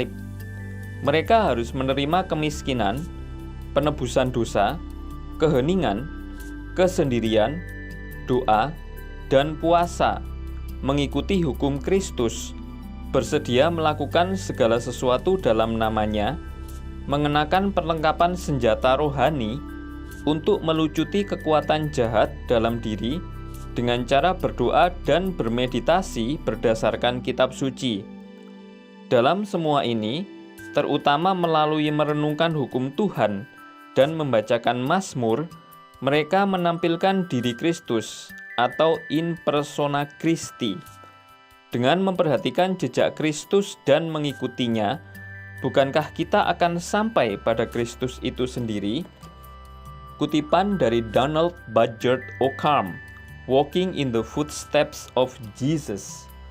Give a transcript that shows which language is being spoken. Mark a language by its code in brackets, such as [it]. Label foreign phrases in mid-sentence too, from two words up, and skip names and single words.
[id] Mereka harus menerima kemiskinan, penebusan dosa, keheningan, kesendirian, doa, dan puasa, mengikuti hukum Kristus, bersedia melakukan segala sesuatu dalam namanya, mengenakan perlengkapan senjata rohani untuk melucuti kekuatan jahat dalam diri dengan cara berdoa dan bermeditasi berdasarkan kitab suci. Dalam semua ini, terutama melalui merenungkan hukum Tuhan dan membacakan Mazmur, mereka menampilkan diri Kristus atau [la] in persona Christi. [id] Dengan memperhatikan jejak Kristus dan mengikutinya, bukankah kita akan sampai pada Kristus itu sendiri? Kutipan dari Donald Budgert Occam, Walking in the Footsteps of Jesus.